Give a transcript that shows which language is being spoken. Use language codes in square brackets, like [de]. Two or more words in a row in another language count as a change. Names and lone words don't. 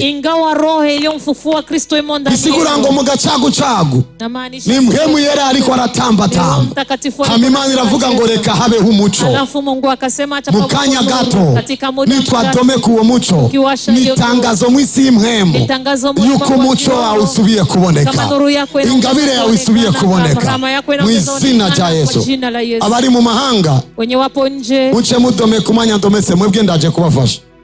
[sw] Ingawa roho iliyomfufua Kristo imo ndani. [rn] Bisigura ngo mu gacagucagu. Ni mpwemu yera ariko aratamba. Imana iravuga ngo reka habeho umuco. [sw] Alafu Mungu akasema acha pawepo nuru. [rn] Mukanya gato nitwadomeka uwo muco. Nitangazo mwisi y'impwemu yuko umuco wawe usubiye kuboneka. Ingabire yawe isubiye kuboneka mu izina rya Yesu. Abari mu mahanga [sw] wenye wapo nje [rn] muce mudomeka umwanya ndomese mwebwe ndaje kubafasha.